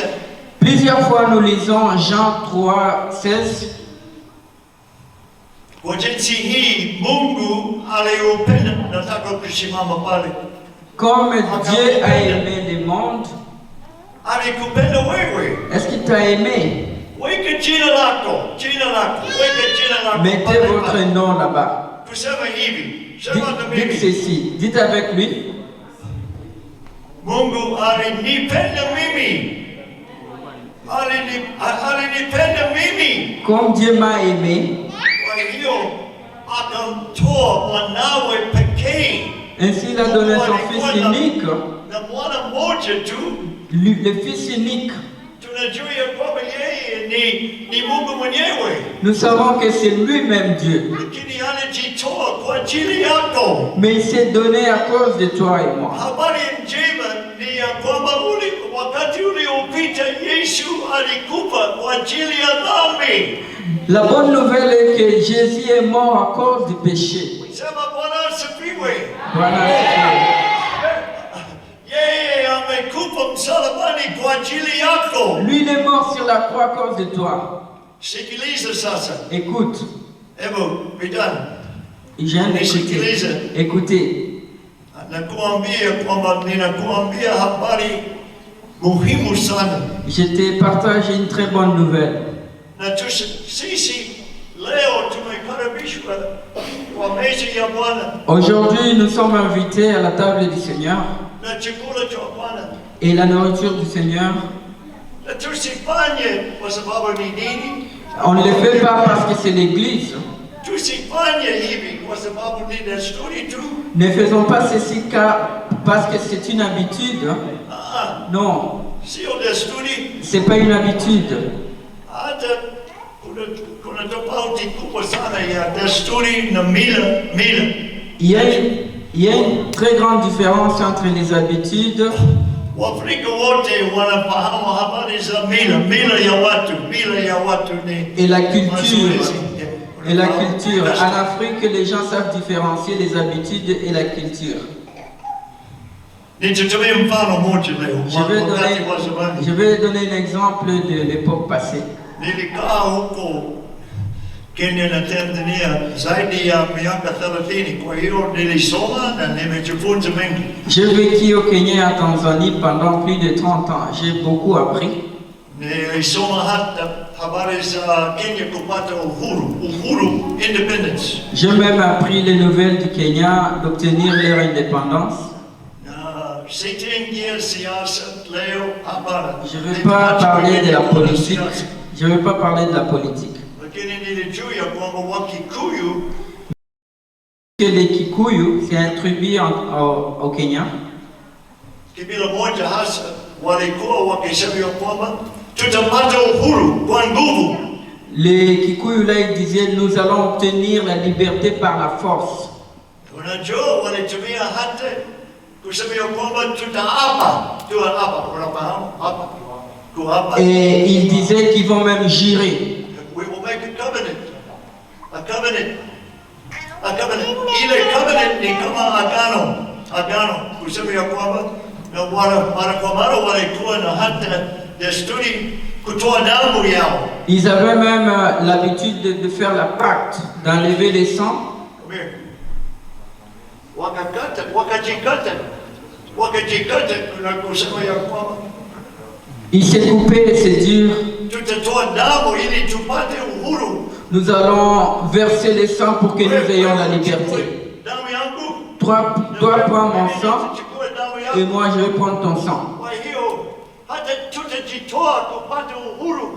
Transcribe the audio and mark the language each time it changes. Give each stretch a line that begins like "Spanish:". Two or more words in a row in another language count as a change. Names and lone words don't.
French: Plusieurs fois nous lisons Jean 3:16.
Swahili: Kwa jinsi hii Mungu aliupenda. Nataka kusimama pale.
French: Comme Dieu a aimé le monde,
Swahili: Alikupenda wewe.
French: est-ce qu'il t'a aimé?
Swahili: Weka jina lako. Weka jina lako.
French: Mettez votre nom là-bas.
Swahili: Tuseme hivi. Sema na
French: Dites
Swahili: mimi.
French: ceci, dites avec lui.
Swahili: Mungu alinipenda mimi. Alinipenda mimi.
French: Comme Dieu m'a aimé,
Swahili: Kwa hiyo akamtoa mwanawe pekee.
French: ainsi il a donné son Fils unique,
Swahili: Na mwana mmoja tu.
French: le Fils unique.
Swahili: Tunajua ya kwamba yeye ni Mungu mwenyewe.
French: Nous savons que c'est lui-même Dieu.
Swahili: Lakini alijitoa kwa ajili yako.
French: Mais il s'est donné à cause de toi et moi.
Swahili: Habari njema ni ya kwamba wakati uliopita Yesu alikufa kwa ajili ya dhambi.
French: La bonne nouvelle est que Jésus est mort à cause du péché.
Swahili: Sema Bwana asifiwe. Bwana asifiwe. Yeye amekufa msalabani kwa ajili yako.
French: Lui, il est mort sur la croix à cause de toi.
Swahili: Sikiliza sasa.
French: Écoute,
Swahili: Hebu vijana.
French: je viens d'écouter. Écoutez,
Swahili: Nakuambia kwamba ninakuambia habari muhimu sana.
French: je te partage une très bonne nouvelle.
Swahili: Na sisi leo tumekaribishwa kwa meza ya Bwana.
French: Aujourd'hui, nous sommes invités à la table du Seigneur
Swahili: Na chakula cha Bwana.
French: et la nourriture du Seigneur.
Swahili: Na tusifanye kwa sababu ni dini.
French: On ne le fait pas parce que c'est l'Église.
Swahili: Tusifanye hivi kwa sababu ni desturi tu.
French: Ne faisons pas ceci parce que c'est une habitude. Non,
Swahili: Sio desturi.
French: c'est pas une habitude.
Swahili: Hata kuna tofauti kubwa sana ya desturi na mila.
French: Il y a une très grande différence entre les habitudes.
Swahili: Waafrika wote wanafahamu habari za mila ya watu ni
French: Et la culture.
Swahili: mazoezi.
French: Et la culture. En Afrique, les gens savent différencier les habitudes et la culture.
Swahili: Nitatumia mfano moja leo. Wakati wa zamani.
French: Je vais donner un exemple de l'époque passée.
Swahili: Nilikaa huko Kenya na Tanzania zaidi ya miaka 30. Kwa hiyo nilisoma na nimejifunza mengi.
French: J'ai vécu au Kenya et en Tanzanie pendant plus de 30 ans. J'ai beaucoup appris.
Swahili: Nilisoma hata habari za Kenya kupata uhuru, independence.
French: J'ai même appris les nouvelles du Kenya d'obtenir leur indépendance.
Swahili: Sitaingia siasa leo hapana.
French: Je ne vais pas parler de la politique. Je ne vais pas parler de la politique.
Swahili: Lakini nilijua kwamba Wakikuyu
French: Que les Kikuyu, c'est un tribu au Kenya.
Swahili: kabila moja hasa walikuwa wakisema ya kwamba tutapata uhuru kwa nguvu.
French: Les Kikuyu là, ils disaient, nous allons obtenir la liberté par la force.
Swahili: Unajua walitumia hata kusema ya kwamba tutaapa, unafahamu hapa, kuapa.
French: Et ils disaient qu'ils vont même jurer.
English: We will make a covenant. A covenant. A covenant.
Swahili: Ile covenant ni kama agano. Agano. Kusema ya kwamba na mara kwa mara walikuwa na hata desturi kutoa damu yao.
French: Ils avaient même l'habitude de faire la pacte, d'enlever les sangs.
Swahili: Wakajikata kuna kusema ya kwamba
French: Ils s'est coupé, c'est dur.
Swahili: tutatoa damu ili tupate uhuru.
French: Nous allons verser les sangs pour que nous ayons la liberté.
Swahili: Damu yangu.
French: Toi prends mon sang et moi je vais prendre ton sang.
Swahili: Kwa hiyo hata tutajitoa kupata uhuru.